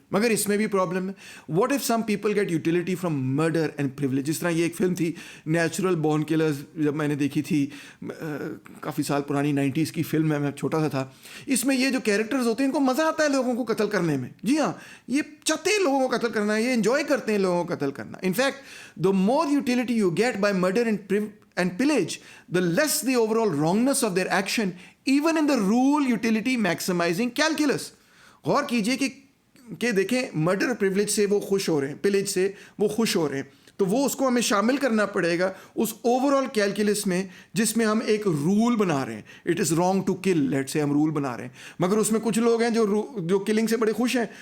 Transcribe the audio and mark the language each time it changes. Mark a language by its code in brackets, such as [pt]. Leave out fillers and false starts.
[ur] مگر اس میں بھی پرابلم ہے. [en] What if some people get utility from murder and privilege. [ur] جس طرح یہ ایک فلم تھی نیچرل بورن کلرز, جب میں نے دیکھی تھی, کافی سال پرانی 90s کی فلم ہے, میں چھوٹا سا تھا. اس میں یہ جو کیریکٹرز ہوتے ہیں ان کو مزہ آتا ہے لوگوں کو قتل کرنے میں. جی ہاں, یہ چاہتے ہیں لوگوں کو قتل کرنا, یہ انجوائے کرتے ہیں لوگوں کو قتل کرنا. [en] In fact the more utility you get by murder and pillage, the less the overall wrongness of their action, even in the rule utility maximizing calculus. [ur] غور کیجئے کہ دیکھیں مرڈر اور پریولیج سے وہ خوش ہو رہے ہیں, پلیج سے وہ خوش ہو رہے ہیں, تو وہ اس کو ہمیں شامل کرنا پڑے گا اس اوور آل کیلکولس میں جس میں ہم ایک رول بنا رہے ہیں. [en] it is wrong to kill, [ur] late سے ہم رول بنا رہے ہیں, مگر اس میں کچھ لوگ ہیں جو کلنگ سے بڑے خوش ہیں.